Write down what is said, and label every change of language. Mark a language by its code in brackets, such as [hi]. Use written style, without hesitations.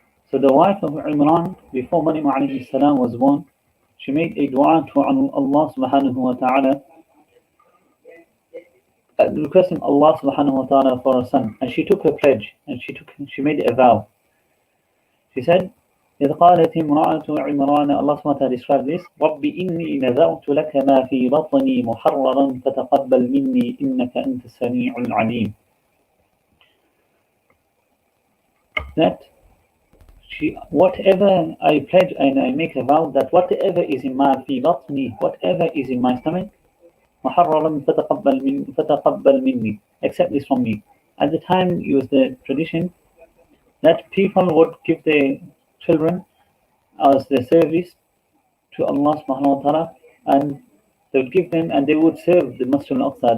[en] So the wife of Imran, before Maryam alayhi salam was born, she made a dua to Allah subhanahu wa ta'ala, requesting Allah subhanahu wa ta'ala for a son. And she took a pledge, and she made a vow. She said, [ar] إذ قالت امرأة عمران, [en] Allah subhanahu wa ta'ala described this, [ar] رب إني نذرت لك ما في بطني محررا فتقبل مني إنك أنت السميع العليم. [en] That whatever I pledge and I make a vow that whatever is in my [ar] fi batni, [en] whatever is in my stomach, [ar] محررا فتقبل مني, [en] accept this from me. At the time, it was the tradition that people would give their children as their service to Allah subhanahu wa ta'ala, and they would give them and they would serve the Masjid al-Aqsa.